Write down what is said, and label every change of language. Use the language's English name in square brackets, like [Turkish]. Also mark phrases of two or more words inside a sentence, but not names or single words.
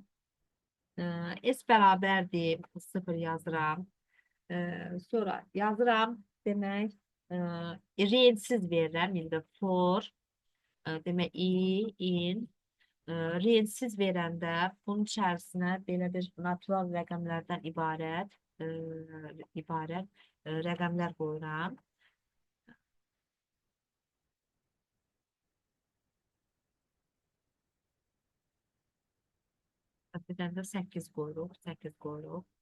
[Azerbaijani] S bərabərdir, 0 yazıram. Sonra yazıram, demək, range-siz verirəm. İndi for, demək, [English] i, in, [Azerbaijani] range-siz verəndə bunun içərisinə belə bir natural rəqəmlərdən ibarət rəqəmlər qoyuram. Birdən də 8 qoyuruq, 8 qoyuruq.